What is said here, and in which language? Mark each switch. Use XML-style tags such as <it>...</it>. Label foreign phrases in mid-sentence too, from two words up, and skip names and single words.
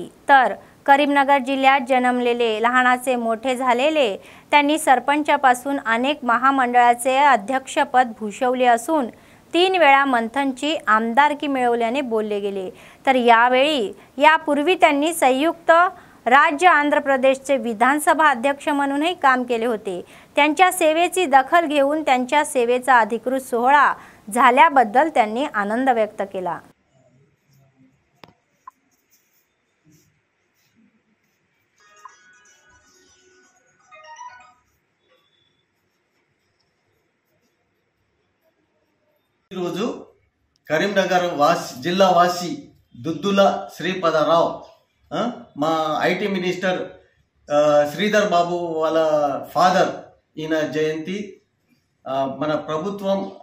<mr>तर करीमनगर जिल्ह्यात जन्मलेले, लहानाचे मोठे झालेले त्यांनी सरपंचापासून अनेक महामंडळाचे अध्यक्षपद भूषवले असून 3 वेळा मंथनची आमदारकी मिळवल्याने बोलले गेले. तर यापूर्वी त्यांनी संयुक्त राज्य आंध्र प्रदेशचे विधानसभा अध्यक्ष म्हणूनही काम केले होते. त्यांच्या सेवेची दखल घेऊन त्यांच्या सेवेचा अधिकृत सोहळा झाल्याबद्दल त्यांनी आनंद व्यक्त केला।</mr> <te>ఈరోజు కరీంనగర్ జిల్లా వాసి దుద్దుల శ్రీపదరావు మా</te> <en>IT minister</en> <te>శ్రీధర్ బాబు వాళ్ళ ఫాదర్ ఈయన జయంతి మన ప్రభుత్వం</te>